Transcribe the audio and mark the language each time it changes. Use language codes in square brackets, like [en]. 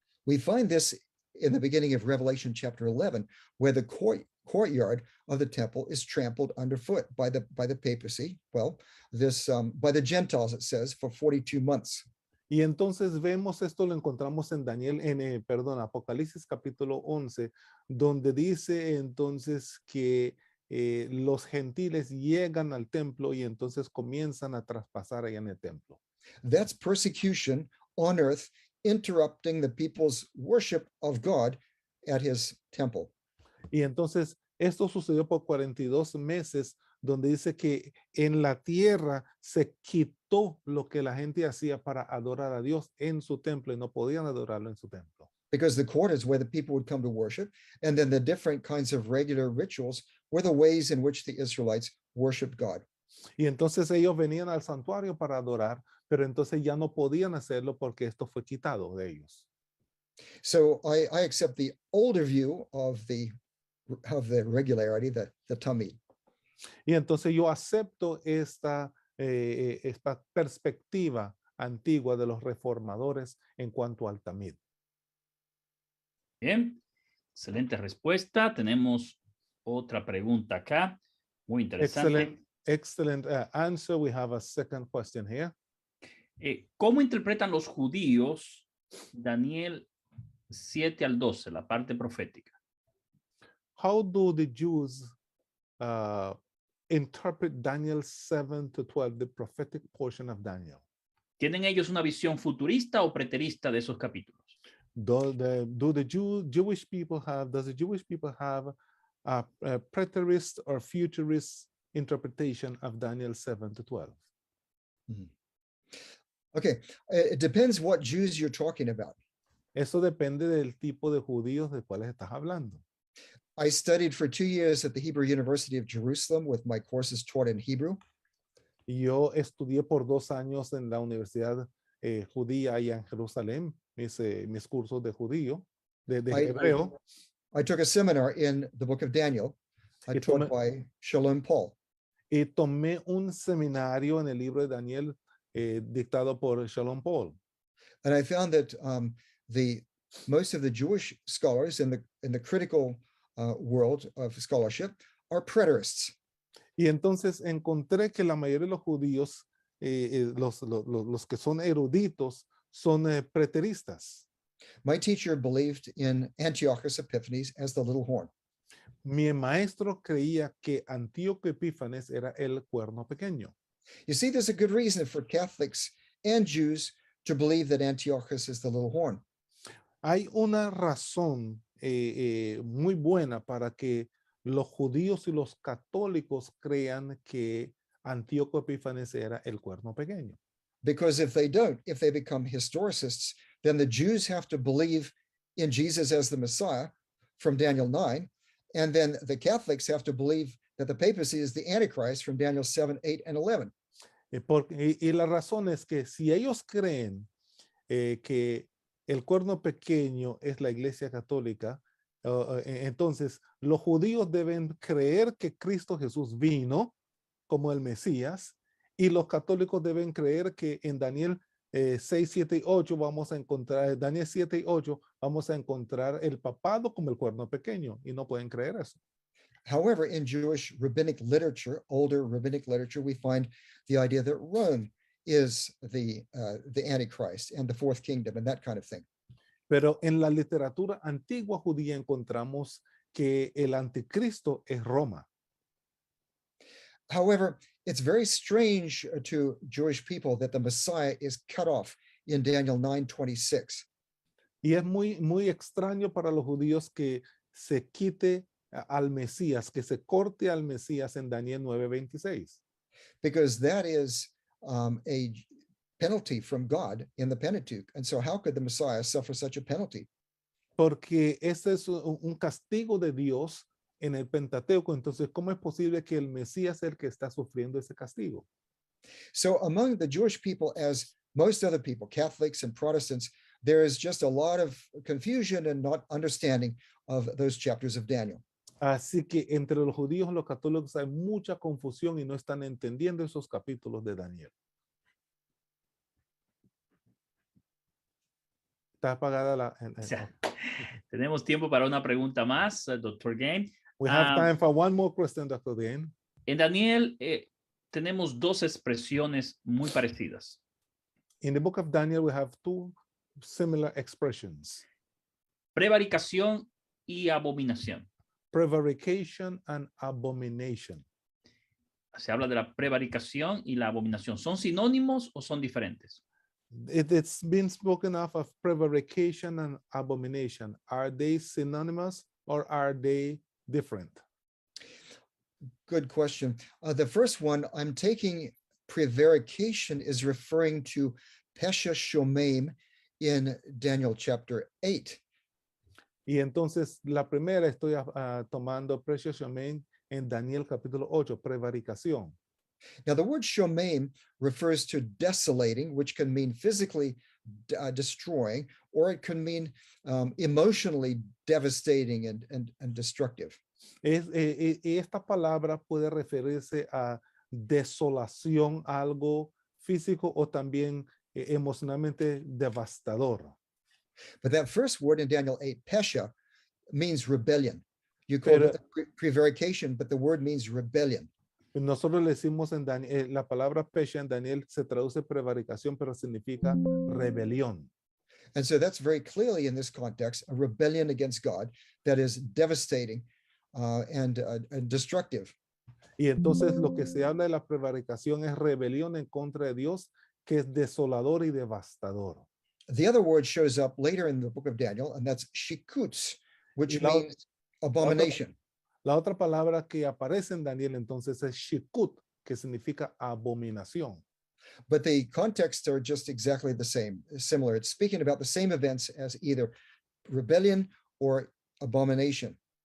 [en] We find this in the beginning of Revelation chapter 11, where the courtyard of the temple is trampled underfoot by the papacy. Well, this by the Gentiles, it says, for 42 months. [es] Y entonces vemos esto, lo encontramos en Daniel, Apocalipsis capítulo 11, donde dice entonces que los gentiles llegan al templo y entonces comienzan a traspasar allá en el templo. [en] That's persecution on earth, interrupting the people's worship of God at his temple. [es] Y entonces esto sucedió por 42 meses, donde dice que en la tierra se quitó lo que la gente hacía para adorar a Dios en su templo y no podían adorarlo en su templo. [en] Because the court is where the people would come to worship, and then the different kinds of regular rituals were the ways in which the Israelites worshiped God. [es] Y entonces ellos venían al santuario para adorar, pero entonces ya no podían hacerlo porque esto fue quitado de ellos. [en] So I accept the older view of the regularity, the tamid. [es] Y entonces yo acepto esta perspectiva antigua de los reformadores en cuanto al tamid. Bien, excelente respuesta. Tenemos otra pregunta acá, muy interesante. [en] Excellent answer. We have a second question here. [es] ¿Cómo interpretan los judíos Daniel 7 al 12, la parte profética? [en] How do the Jews interpret Daniel 7 to 12, the prophetic portion of Daniel? [es] ¿Tienen ellos una visión futurista o preterista de esos capítulos? [en] Does the Jewish people have a preterist or futurist interpretation of Daniel 7 to 12? Mhm. Okay, it depends what Jews you're talking about. [es] Eso depende del tipo de judíos de cuales estás hablando. [en] I studied for 2 years at the Hebrew University of Jerusalem with my courses taught in Hebrew. [es] Yo estudié por 2 años en la Universidad Judía allá en Jerusalén, mis cursos de judío, de hebreo. [en] I took a seminar in the book of Daniel, taught by Shalom Paul. [es] Y tomé un seminario en el libro de Daniel dictado por Shalom Paul. [en] And I found that most of the Jewish scholars in the critical world of scholarship are preterists. [es] Y entonces encontré que la mayoría de los judíos, los que son eruditos, son preteristas. [en] My teacher believed in Antiochus Epiphanes as the little horn. [es] Mi maestro creía que Antíoco Epífanes era el cuerno pequeño. [en] You see, there's a good reason for Catholics and Jews to believe that Antiochus is the little horn. [es] Hay una razón muy buena para que los judíos y los católicos crean que Antíoco Epífanes era el cuerno pequeño. [en] Because if they become historicists, then the Jews have to believe in Jesus as the Messiah from Daniel 9, and then the Catholics have to believe that the papacy is the Antichrist from Daniel 7, 8, and 11. [es] Y la razón es que si ellos creen que el cuerno pequeño es la Iglesia Católica, entonces los judíos deben creer que Cristo Jesús vino como el Mesías, y los católicos deben creer que en Daniel 6, 7 y 8 vamos a encontrar, Daniel 7 y 8 vamos a encontrar el papado como el cuerno pequeño, y no pueden creer eso. [en] However, in Jewish rabbinic literature, older rabbinic literature, we find the idea that Rome is the Antichrist and the fourth kingdom and that kind of thing. [es] Pero en la literatura antigua judía encontramos que el anticristo es Roma. [en] However, it's very strange to Jewish people that the Messiah is cut off in Daniel 9:26. [es] Y es muy extraño para los judíos que se quite al Mesías, que se corte al Mesías en Daniel 9:26. [en] Because that is a penalty from God in the Pentateuch. And so how could the Messiah suffer such a penalty? [es] Porque ese es un castigo de Dios en el Pentateuco. Entonces, ¿cómo es posible que el Mesías sea el que está sufriendo ese castigo? [en] So among the Jewish people, as most other people, Catholics and Protestants, there is just a lot of confusion and not understanding of those chapters of Daniel. [es] Así que entre los judíos y los católicos hay mucha confusión y no están entendiendo esos capítulos de Daniel. Está apagada la... O sea, tenemos tiempo para una pregunta más, Dr. Game. [en] We have time for one more question, Dr. Game. [es] En Daniel tenemos dos expresiones muy parecidas. [en] In the book of Daniel, we have two similar expressions. [es] Prevaricación y abominación. [en] Prevarication and abomination. [es] Se habla de la prevaricación y la abominación. ¿Son sinónimos o son diferentes? [en] It's been spoken of prevarication and abomination. Are they synonymous or are they different? Good question. The first one, I'm taking prevarication is referring to Pesha Shomeim in Daniel chapter 8. [es] Y entonces la primera estoy tomando Precious Shomeim en Daniel capítulo 8, prevaricación. [en] Now the word shomeim refers to desolating, which can mean physically destroying, or it can mean emotionally devastating and destructive. [es] Esta palabra puede referirse a desolación, algo físico o también emocionalmente devastador. [en] But that first word in Daniel 8, pesha, means rebellion. You call it prevarication, but the word means rebellion. [es] Nosotros le decimos en Daniel, la palabra pesha en Daniel se traduce prevaricación, pero significa rebelión. [en] And so that's very clearly in this context, a rebellion against God that is devastating and destructive. [es] Y entonces lo que se habla de la prevaricación es rebelión en contra de Dios, que es desolador y devastador. [en] The other word shows up later in the book of Daniel, and that's shikuts, which [es] Y la, [en] means abomination. [es] la otra palabra que aparece en Daniel entonces es shikut, que significa abominación. [en] But the contexts are just exactly the same, similar. It's speaking about the same events as either rebellion or abomination.